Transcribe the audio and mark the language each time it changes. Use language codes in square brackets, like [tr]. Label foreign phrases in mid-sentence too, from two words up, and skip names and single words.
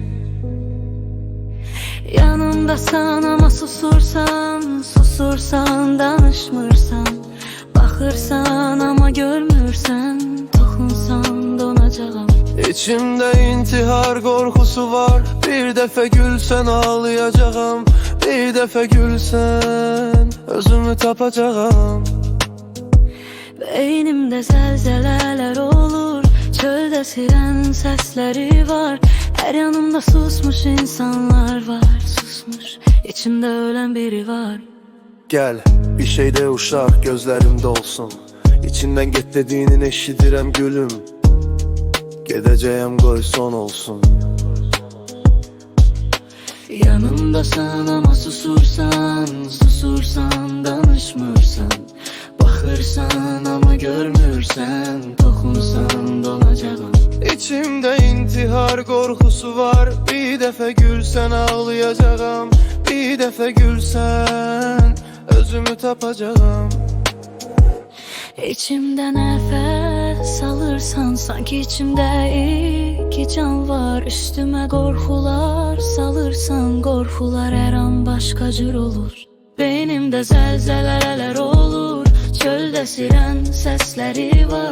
[az] Yanımdasan ama susursan, danışmırsan. Baxırsan ama görmürsən, toxunsan donacağam. [tr] İçimde intihar korkusu var. Bir defa gülsen ağlayacağım. Bir defa gülsen [az] özümü tapacağım. Beynimdə zəlzələlər olur, çöldə siren səsləri var. Hər yanımda susmuş insanlar var, susmuş, içimdə ölən biri var. [tr] Gel bir şeyde uşaq gözlerimde olsun. [az] İçinden get dediğinin eşidirəm gülüm. Gedəcəyəm qoy son olsun. Yanımdasan ama susursan, danışmırsan. Baxırsan ama görmürsən, toxunsan donacağam. [tr] İçimde intihar korkusu var. Bir defa gülsen ağlayacağım. Bir defa gülsen [az] özümü tapacağım. İçimdə nəfəs alırsan, sanki içimdə iki can var. Üstümə qorxular salırsan, qorxular hər an başqa cür olur. Beynimdə zəlzələlər olur, çöldə siren səsləri var.